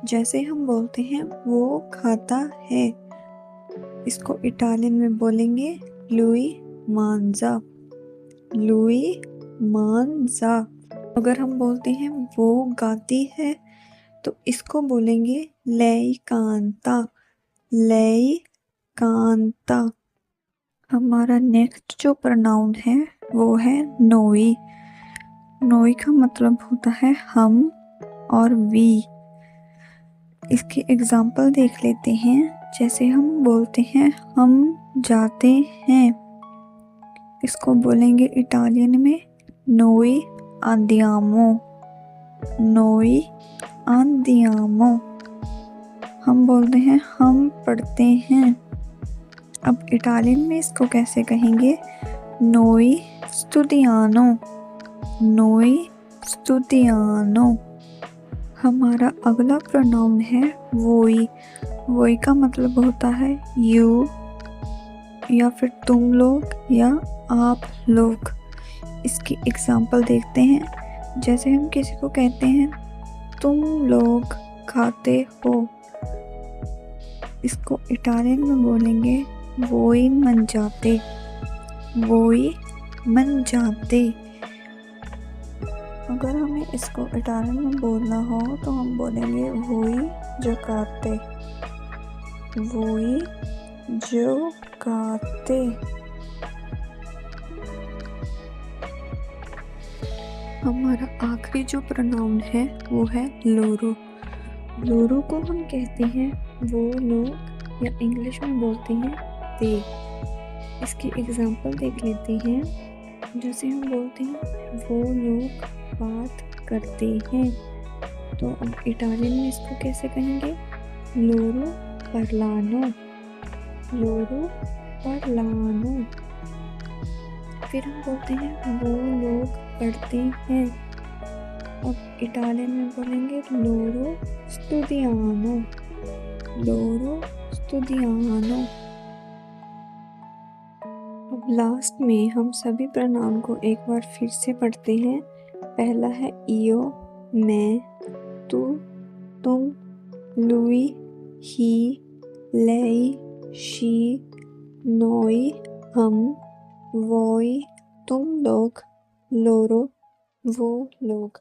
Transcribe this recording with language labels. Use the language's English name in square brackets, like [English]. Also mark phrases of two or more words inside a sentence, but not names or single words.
[Hindi] जैसे हम बोलते हैं वो खाता है, इसको इटालियन में बोलेंगे [Italian] lui mangia. lui mangia. [Hindi] अगर हम बोलते हैं वो गाती है तो इसको बोलेंगे [Italian] lei canta। lei canta। [Hindi] हमारा नेक्स्ट जो प्रोनाउन है वो है नोई। नोई का मतलब होता है हम और वी। इसके एग्जाम्पल देख लेते हैं। जैसे हम बोलते हैं हम जाते हैं, इसको बोलेंगे इटालियन में [Italian] noi andiamo. noi andiamo. [Hindi] हम बोलते हैं हम पढ़ते हैं, अब इटालियन में इसको कैसे कहेंगे [Italian] noi studiamo. noi studiamo. [Hindi] हमारा अगला प्रोनाउन है वोई। वोई का मतलब होता है यू या फिर तुम लोग या आप लोग। इसकी एग्जाम्पल देखते हैं। जैसे हम किसी को कहते हैं तुम लोग खाते हो, इसको इटालियन में बोलेंगे [Italian] voi mangiate. voi mangiate. [Hindi] अगर हमें इसको इटालियन में बोलना हो तो हम बोलेंगे [Italian] voi giocate. voi giocate. [Hindi] हमारा आखिरी जो प्रोनाउन है वो है लोरो। लोरो को हम कहते हैं वो लोग या इंग्लिश में बोलते हैं दे। इसकी एग्जाम्पल देख लेते हैं। जैसे हम बोलते हैं वो लोग बात करते हैं, तो अब इटालियन में इसको कैसे कहेंगे [Italian] loro parlano. loro parlano. [Hindi] फिर हम बोलते हैं वो लोग पढ़ते हैं, अब इटालियन में बोलेंगे [Italian] loro studiano. loro studiano. [Hindi] अब लास्ट में हम सभी प्रोनाउन को एक बार फिर से पढ़ते हैं। पहला है ईओ मैं, तू तुम, लुई ही, लेई शी, नोई हम, वोई तुम लोग, लोरो वो लोग।